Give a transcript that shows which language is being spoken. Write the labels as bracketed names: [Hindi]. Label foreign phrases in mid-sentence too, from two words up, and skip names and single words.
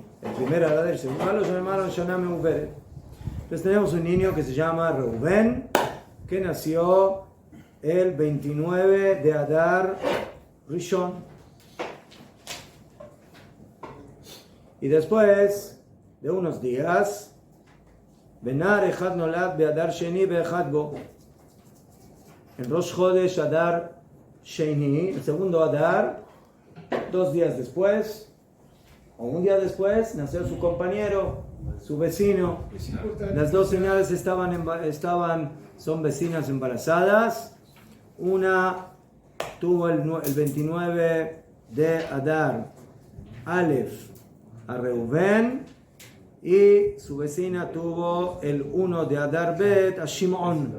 [Spanish] El primer Adar y el segundo lo llamaron [Hebrew] שנה מעוברת. [Spanish] Entonces tenemos un niño que se llama Reuben, que nació el 29 de Adar Rishon. [Hebrew] Y después de unos días, בנר אחד נולד באדר שני באחד בו. [Spanish] En Rosh Chodesh Adar Sheni, el segundo Adar, 2 días después, o un día después, nació su compañero, su vecino. Las dos señoras son vecinas embarazadas. Una tuvo el 29 de Adar Aleph a Reuben, y su vecina tuvo el 1 de Adar Bet a Shimon.